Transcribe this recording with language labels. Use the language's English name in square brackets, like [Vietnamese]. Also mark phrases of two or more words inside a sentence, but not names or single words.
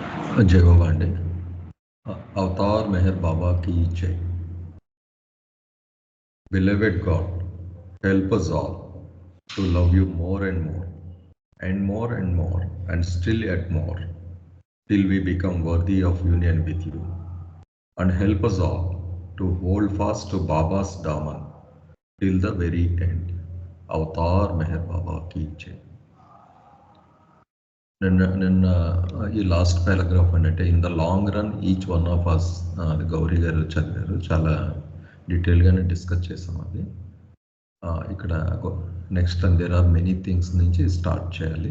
[Hindi] जय बाबा अंडी अवतार मेहर बाबा की जय. [English] Beloved God, help us all to love you more and more, and more and more, and still yet more, till we become worthy of union with you. And help us all to hold fast to Baba's Daman till the very end. [Hindi] अवतार मेहेर बाबा की जय. [Telugu] నిన్న ఈ [English] last paragraph [Telugu] అంటే [English] in the long run each one of us [Telugu] గౌరీ గారు చదివారు, చాలా డీటెయిల్గానే డిస్కస్ చేసాం అది. ఇక్కడ [English] next there are many things [Telugu] నుంచి స్టార్ట్ చేయాలి.